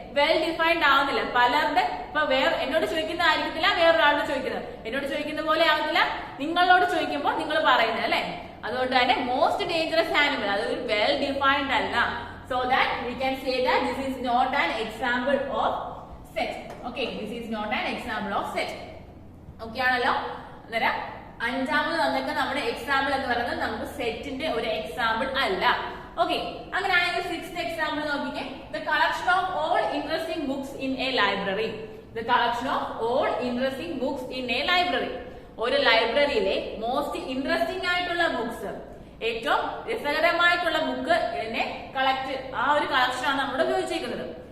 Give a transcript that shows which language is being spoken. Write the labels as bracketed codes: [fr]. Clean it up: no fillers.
[ml] Well defined ആവുന്നില്ല. പലരുടെ ഇപ്പൊ എന്നോട് ചോദിക്കുന്ന ആയിരിക്കത്തില്ല വേറൊരാളോട് ചോദിക്കുന്നത്. എന്നോട് ചോദിക്കുന്ന പോലെ ആവുന്നില്ല നിങ്ങളോട് ചോദിക്കുമ്പോൾ നിങ്ങൾ പറയുന്നത് അല്ലെ. അതുകൊണ്ട് തന്നെ മോസ്റ്റ് ഡേഞ്ചറസ് ആനിമൽ അതൊരു വെൽ ഡിഫൈൻഡ് അല്ല. [en] So that we can say that this is not an example of set. Okay, this is not an example of set. [ml] Okay ആണല്ലോ. അന്നേരം അഞ്ചാമത് വന്നൊക്കെ നമ്മുടെ എക്സാമ്പിൾ എന്ന് പറയുന്നത് നമുക്ക് സെറ്റിന്റെ ഒരു എക്സാമ്പിൾ അല്ല. ഓക്കെ, അങ്ങനെയാണെങ്കിൽ സിക്സ്ത് എക്സാമ്പിൾ നോക്കിക്കേ. [en] The collection of all interesting books in a library. The collection of all interesting books in a library. [ml] ഒരു ലൈബ്രറിയിലെ മോസ്റ്റ് ഇൻട്രസ്റ്റിംഗ് ആയിട്ടുള്ള ബുക്സ്, ഏറ്റവും രസകരമായിട്ടുള്ള ബുക്ക് കളക്ട്, ആ ഒരു കളക്ഷനാണ് നമ്മൾ ഉപയോഗിച്ചിരിക്കുന്നത്.